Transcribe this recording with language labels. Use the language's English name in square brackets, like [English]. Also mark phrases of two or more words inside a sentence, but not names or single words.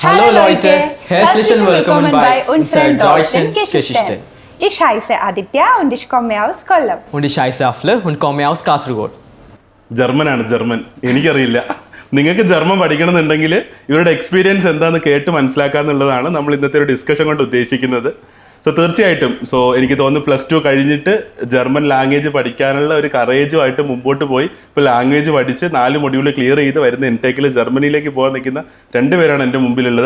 [German] Hallo Leute, herzlich willkommen bei unserem deutschen Geschichten. Ich heiße Aditya und ich komme aus Kollam. Und ich heiße Afle und komme aus Kasaragod. [Malayalam] ജർമ്മനാണ് ജർമ്മൻ, എനിക്കറിയില്ല. നിങ്ങൾക്ക് ജർമ്മൻ പഠിക്കണമെന്നുണ്ടെങ്കിൽ ഇവരുടെ എക്സ്പീരിയൻസ് എന്താണെന്ന് കേട്ട് മനസ്സിലാക്കാന്നുള്ളതാണ് നമ്മൾ ഇന്നത്തെ ഒരു ഡിസ്കഷൻ കൊണ്ട് ഉദ്ദേശിക്കുന്നത്. തീർച്ചയായിട്ടും എനിക്ക് തോന്നുന്നു +2 കഴിഞ്ഞിട്ട് [English] German language [Malayalam] പഠിക്കാനുള്ള ഒരു കറേജുമായിട്ട് മുമ്പോട്ട് പോയി ഇപ്പോൾ ലാംഗ്വേജ് പഠിച്ച് 4 [English] module clear [Malayalam] ചെയ്ത് വരുന്ന ഇൻടേക്കിൽ ജർമ്മനിയിലേക്ക് പോകാൻ നിൽക്കുന്ന 2 പേരാണ് എൻ്റെ മുമ്പിലുള്ളത്.